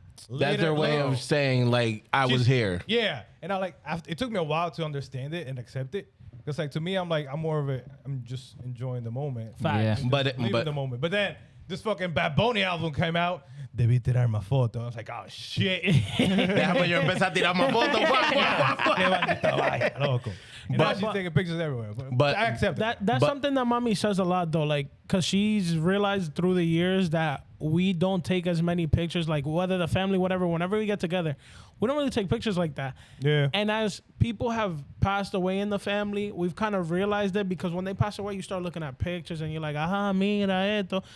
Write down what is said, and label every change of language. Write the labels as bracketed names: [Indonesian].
[English] That's their way of saying like I was here. Yeah, and it took me a while to understand it and accept it. Because like to me, I'm just enjoying the moment. Facts. Yeah. But Leaving the moment. But then this fucking Bad Bunny album came out. [Spanish] Debí tirar más foto. [English] I was like, oh shit. [Spanish] Déjame yo empezar a tirar más fotos. Qué maldita vaina, loco. [English] And now she's taking pictures everywhere. But I accept That's something that mommy says a lot though, like, cause she's realized through the years that we don't take as many pictures, like whether the family, whatever, whenever we get together, we don't really take pictures like that. Yeah. And as people have passed away in the family, we've kind of realized it because when they pass away, you start looking at pictures and you're like, [Spanish] aha, mira esto.